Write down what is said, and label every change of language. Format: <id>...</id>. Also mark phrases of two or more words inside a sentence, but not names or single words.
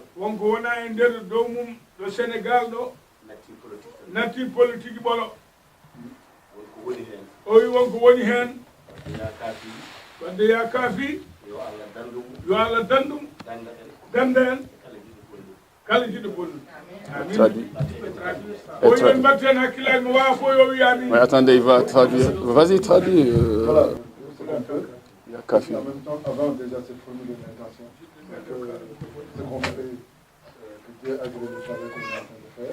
<ff>wonko wona e nder dow mum ɗo sénégal ɗo natti politique ɓolo wonko woni hen o wi wonko woni hen</ff> <ar>يا كافي</ar> <ff>wadde</ff> <ar>يا كافي</ar> <ff>yo Allah dandum yo Allah dandum danda en kala jiɗo bonɗum</ff> <fr>Mais attendez, il va traduire. Vas-y, traduis. Voilà, il y a café. En même temps, avant déjà cette formule d'intention, ce qu'on fait, que Dieu agrée le travail qu'on est en train de faire.</fr>